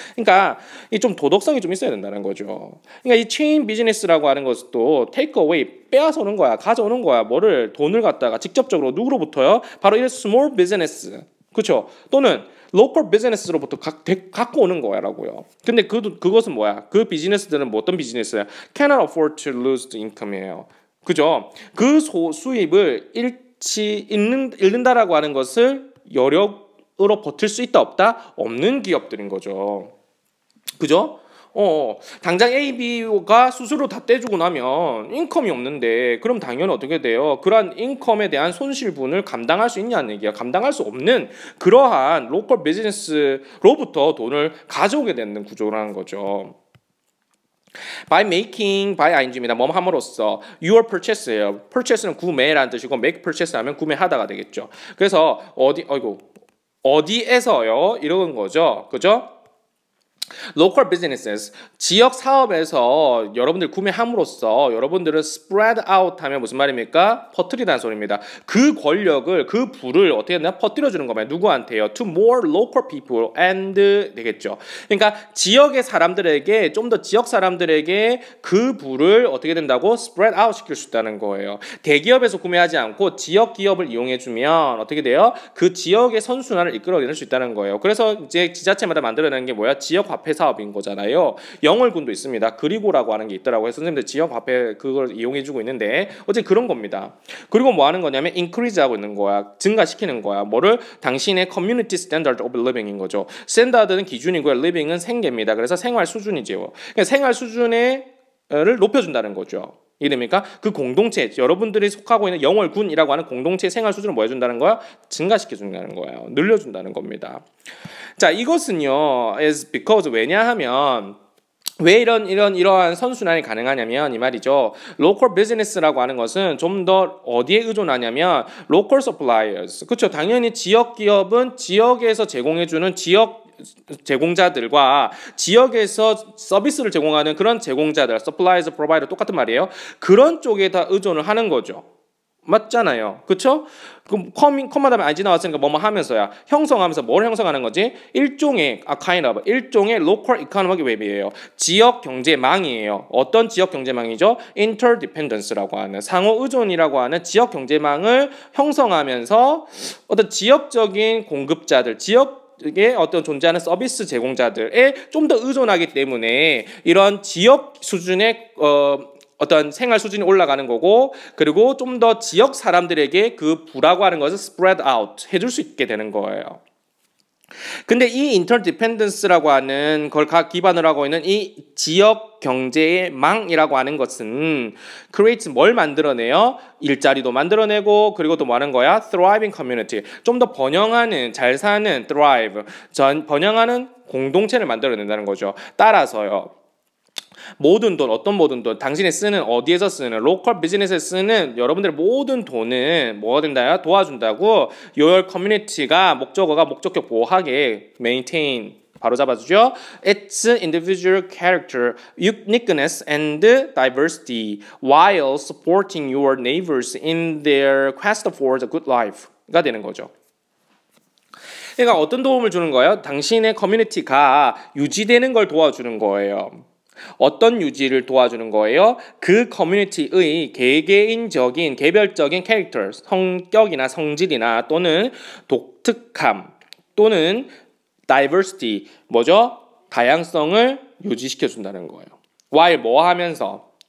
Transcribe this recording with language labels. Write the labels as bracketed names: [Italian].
[Korean] 그러니까 이 좀 도덕성이 좀 있어야 된다는 거죠. 그러니까 이 체인 비즈니스라고 하는 것도 테이크 어웨이 빼앗아오는 거야. 가져오는 거야. 뭐를 돈을 갖다가 직접적으로 누구로부터요? 바로 이 스몰 비즈니스. 그렇죠? 또는 로컬 비즈니스로부터 갖고 오는 거야라고요. 근데 그것은 뭐야? 그 비즈니스들은 뭐 어떤 비즈니스야? [English] Cannot afford to lose the income이에요. [Korean] 그죠? 그 수입을 잃는다라고 하는 것을 여력으로 버틸 수 있다 없다? 없는 기업들인 거죠. 그죠? 당장 A, B가 수수료 다 떼주고 나면 인컴이 없는데 그럼 당연히 어떻게 돼요? 그러한 인컴에 대한 손실분을 감당할 수 있냐는 얘기야. 감당할 수 없는 그러한 로컬 비즈니스로부터 돈을 가져오게 되는 구조라는 거죠. by ing입니다. 뭐 함으로써 [English] your purchase [Korean] 예요. purchase는 구매라는 뜻이고 [English] make purchase [Korean] 하면 구매하다가 되겠죠. 그래서 어디에서요? 이런 거죠. 그죠? [English] local businesses, [Korean] 지역 사업에서 여러분들 구매함으로써 여러분들은 [English] spread out [Korean] 하면 무슨 말입니까? 퍼뜨리다는 소리입니다. 그 권력을, 그 부를 어떻게 했나? 퍼뜨려주는 거면 누구한테요? [English] To more local people and [Korean] 되겠죠. 그러니까 지역의 사람들에게, 좀 더 지역 사람들에게 그 부를 어떻게 된다고? [English] spread out [Korean] 시킬 수 있다는 거예요. 대기업에서 구매하지 않고 지역 기업을 이용해주면 어떻게 돼요? 그 지역의 선순환을 이끌어낼 수 있다는 거예요. 그래서 이제 지자체마다 만들어내는 게 뭐야? 지역 화폐 사업인 거잖아요. 영월군도 있습니다. 그리고라고 하는 게 있더라고요. 선생님들 지역 화폐 그걸 이용해주고 있는데 어제 그런 겁니다. 그리고 뭐 하는 거냐면 increase 하고 있는 거야. 증가시키는 거야. 뭐를? 당신의 [English] community standard of living인 거죠. [Korean] 스탠다드는 기준이고요. living은 생계입니다. 그래서 생활 수준이죠. 그러니까 생활 수준을 높여준다는 거죠. 이해됩니까? 그 공동체, 여러분들이 속하고 있는 영월군이라고 하는 공동체의 생활 수준을 뭐 해준다는 거야? 증가시켜준다는 거예요. 늘려준다는 겁니다. 자, 이것은요, [English] is because [Korean] 왜냐하면 왜 이러한 선순환이 가능하냐면 이 말이죠. [English] local business [Korean] 라고 하는 것은 좀 더 어디에 의존하냐면 [English] local suppliers. [Korean] 그렇죠. 당연히 지역 기업은 지역에서 제공해주는 지역 제공자들과 지역에서 서비스를 제공하는 그런 제공자들, suppliers, provider 똑같은 말이에요. 그런 쪽에 다 의존을 하는 거죠. 맞잖아요. 그쵸? 그럼 컴마 다음에 ing 나왔으니까 뭐뭐 하면서야. 형성하면서 뭘 형성하는 거지? [English] 일종의 local economic web이에요. [Korean] 지역 경제망이에요. 어떤 지역 경제망이죠? interdependence라고 하는 상호 의존이라고 하는 지역 경제망을 형성하면서 어떤 지역적인 공급자들, 지역에 어떤 존재하는 서비스 제공자들에 좀 더 의존하기 때문에 이런 지역 수준의 어떤 생활 수준이 올라가는 거고, 그리고 좀 더 지역 사람들에게 그 부라고 하는 것을 [English] spread out [Korean] 해줄 수 있게 되는 거예요. 근데 이 interdependence라고 하는 걸 기반으로 하고 있는 이 지역 경제의 망이라고 하는 것은 create 뭘 만들어내요? 일자리도 만들어내고, 그리고 또 뭐 하는 거야? [English] thriving community. [Korean] 좀 더 번영하는, 잘 사는 thrive, 번영하는 공동체를 만들어낸다는 거죠. 따라서요. 모든 돈, 어떤 모든 돈, 당신이 쓰는, 어디에서 쓰는, 로컬 비즈니스에 쓰는 여러분들의 모든 돈은 뭐가 된다요? 도와준다고. [English] your community [Korean] 가 목적어가 목적격 보호하게 maintain 바로 잡아주죠. [English] Its individual character, uniqueness and diversity while supporting your neighbors in their quest for the good life가 되는 거죠. [Korean] 그러니까 어떤 도움을 주는 거예요? 당신의 커뮤니티가 유지되는 걸 도와주는 거예요. 어떤 유지를 도와주는 거예요? 그 커뮤니티의 개개인적인 개별적인 캐릭터, 성격이나 성질이나 또는 독특함 또는 diversity, 뭐죠? 다양성을 유지시켜 준다는 거예요. while 뭐 하면서?